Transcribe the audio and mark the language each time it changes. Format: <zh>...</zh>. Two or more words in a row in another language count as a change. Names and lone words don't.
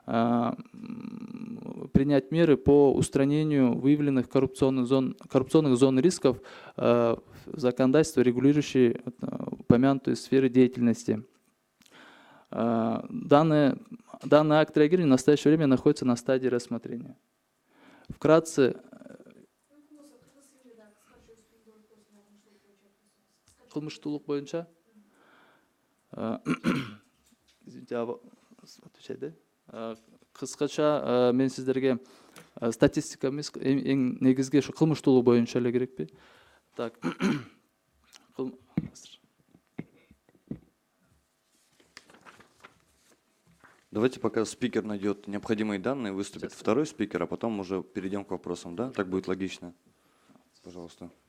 <ru>принять меры по устранению выявленных коррупционных зон рисков в законодательстве, регулирующие упомянутые сферы деятельности. Данный акт реагирования в настоящее время находится на стадии рассмотрения. Вкратце,</ru> <ky>кылмыштуулук боюнча, кыскача мен сиздерге статистика эмес, эң негизги ушу кылмыштуулук боюнча эле керекпи?</ky> <ru>Так. Давайте пока спикер найдет необходимые данные, выступит второй спикер, а потом уже перейдем к вопросам, да? Так будет логично. Пожалуйста.</ru>